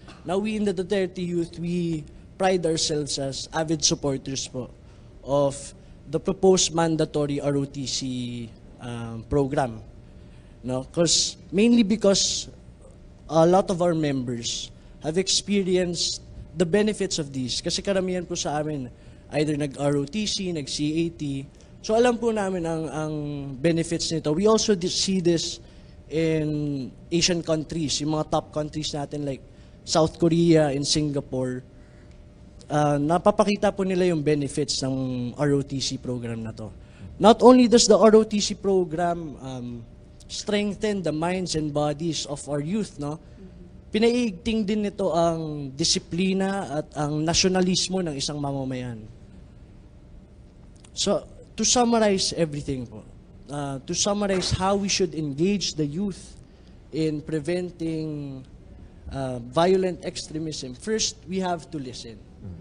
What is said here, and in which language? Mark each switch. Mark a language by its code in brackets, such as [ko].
[en] Now we in the Duterte Youth, we pride ourselves as avid supporters po of the proposed mandatory ROTC program. No? Mainly because a lot of our members have experienced the benefits of these. [tl] Kasi karamihan po sa amin, either nag-ROTC, nag-CAT. So alam po namin ang benefits nito. [en] We also see this in Asian countries, [tl] yung mga [en] top countries [tl] natin [en] like South Korea and Singapore. [tl] Napapakita po nila yung benefits ng ROTC program na to. [en] Not only does the ROTC program strengthen the minds and bodies of our youth, no? [tl] Pinaiigting din nito ang disiplina at ang nasyonalismo ng isang mamamayan. [en] So, to summarize everything po, to summarize how we should engage the youth in preventing violent extremism, first, we have to listen.